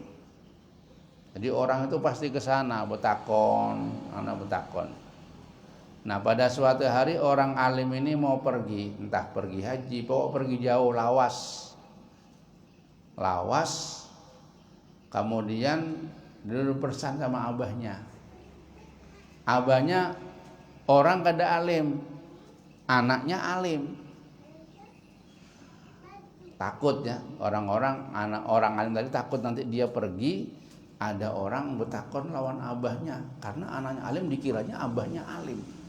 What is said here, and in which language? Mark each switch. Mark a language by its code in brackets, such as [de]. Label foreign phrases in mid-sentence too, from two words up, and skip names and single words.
[id] Jadi orang itu pasti ke sana betakon. Nah, pada suatu hari orang alim ini mau pergi, entah pergi haji, pokok pergi jauh, lawas. Kemudian dulu pesan sama abahnya. Abahnya orang kada alim, anaknya alim. Takut ya, orang alim tadi takut nanti dia pergi ada orang betakon lawan abahnya, karena anaknya alim dikiranya abahnya alim.